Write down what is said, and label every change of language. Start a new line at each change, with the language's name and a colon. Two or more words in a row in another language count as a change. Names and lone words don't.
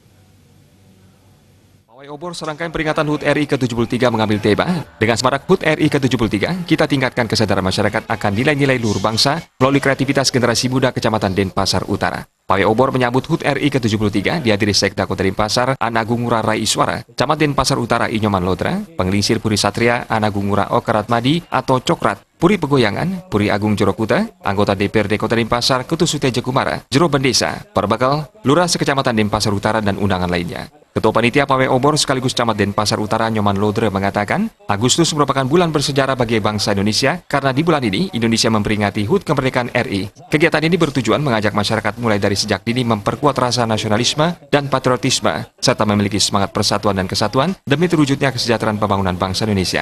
Indonesian: Pawai obor serangkaian peringatan HUT RI ke-73 mengambil tema, dengan semarak HUT RI ke-73, kita tingkatkan kesadaran masyarakat akan nilai-nilai luhur bangsa melalui kreativitas generasi muda Kecamatan Denpasar Utara. Pawai obor menyambut HUT RI ke-73 dihadiri Sekda Kota Denpasar, Anagung Ngurah Rai Iswara, Camat Denpasar Utara Inyoman Lodra, Penglingsir Puri Satria, Anagung Ngurah Okarat Madi atau Cokrat, Puri Pegoyangan, Puri Agung Jorokuta, anggota DPRD Kota Denpasar, Ketua Suteja Kumara, Jero Bendesa, Parbakal, Lurah Sekecamatan Denpasar Utara dan undangan lainnya. Ketua Panitia Pawai Obor sekaligus Camat Denpasar Utara Nyoman Lodra mengatakan, Agustus merupakan bulan bersejarah bagi bangsa Indonesia karena di bulan ini Indonesia memperingati HUT Kemerdekaan RI. Kegiatan ini bertujuan mengajak masyarakat mulai dari sejak dini memperkuat rasa nasionalisme dan patriotisme serta memiliki semangat persatuan dan kesatuan demi terwujudnya kesejahteraan pembangunan bangsa Indonesia.